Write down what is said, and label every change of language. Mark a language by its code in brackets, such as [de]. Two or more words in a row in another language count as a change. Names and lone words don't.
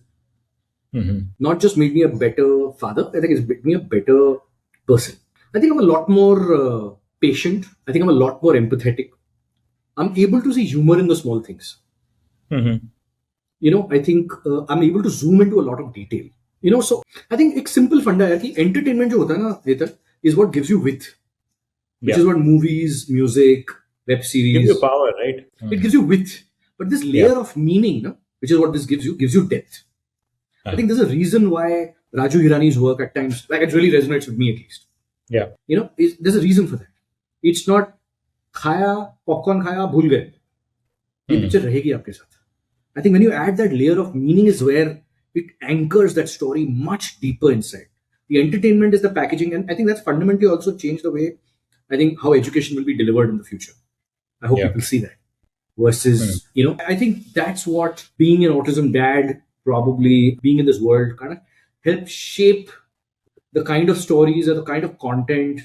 [en] Not just made me a better father. I think it's made me a better person. I think I'm a lot more patient. I think I'm a lot more empathetic. I'm able to see humor in the small things. I think I'm able to zoom into a lot of detail. So I think [hi] एक simple funda है कि entertainment जो होता है ना, [en] Hether, is what gives you width. Which is what movies, music, web series. Gives you power, right? It gives you width. But this layer of meaning, which is what this gives you depth. I think there's a reason why Raju Hirani's work at times, like, it really resonates with me at least. Yeah. There's a reason for that. It's not [hi] खाया, पॉपकॉर्न खाया, भूल गए. ये पिक्चर रहेगी आपके साथ. [en] I think when you add that layer of meaning is where it anchors that story much deeper inside. The entertainment is the packaging, and I think that's fundamentally also changed the way I think how education will be delivered in the future. I hope people see that. Versus, I think that's what being an autism dad, probably being in this world, kind of helped shape the kind of stories or the kind of content.